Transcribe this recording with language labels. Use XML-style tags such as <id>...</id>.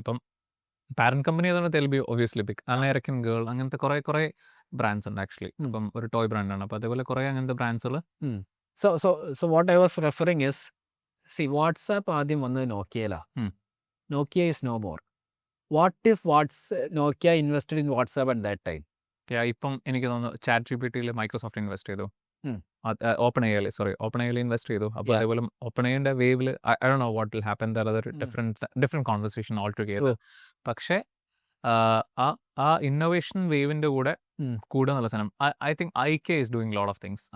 <ml>അപ്പം parent company ആയതുകൊണ്ട് Tel B obviously big. American girl, അങ്ങനത്തെ കുറേ ബ്രാൻഡ്സ് ഉണ്ട് ആക്ച്വലി. അപ്പം ഒരു ടോയ് ബ്രാൻഡാണ്. അപ്പോൾ അതേപോലെ കുറേ അങ്ങനത്തെ ബ്രാൻഡ്സുകൾ.</ml> <en>So what I was referring is, see,</en> <ml>WhatsApp ആദ്യം വന്നത് നോക്കിയയിലാണ്.</ml> <en>Nokia is no more. What if Nokia invested in WhatsApp at that time?</en> <ml>ഇപ്പം എനിക്ക് തോന്നുന്നു ചാറ്റ് ജിപിടിയിൽ മൈക്രോസോഫ്റ്റ് ഇൻവെസ്റ്റ് ചെയ്തു, ഓപ്പൺ എയിൽ ഇൻവെസ്റ്റ് ചെയ്തു. അപ്പോൾ അതേപോലെ ഓപ്പൺ എയുടെ വേവിൽ</ml> <en>I don't know what will happen,</en> <ml>there അതൊരു ഡിഫറെന്റ് കോൺവെർസേഷൻ ഓൾ ടുഗെദർ. പക്ഷേ ആ ഇന്നോവേഷൻ വേവിന്റെ കൂടെ എന്നുള്ള സാധനം ഐ തിങ്ക് ഐക്യ is doing lot of things.</ml>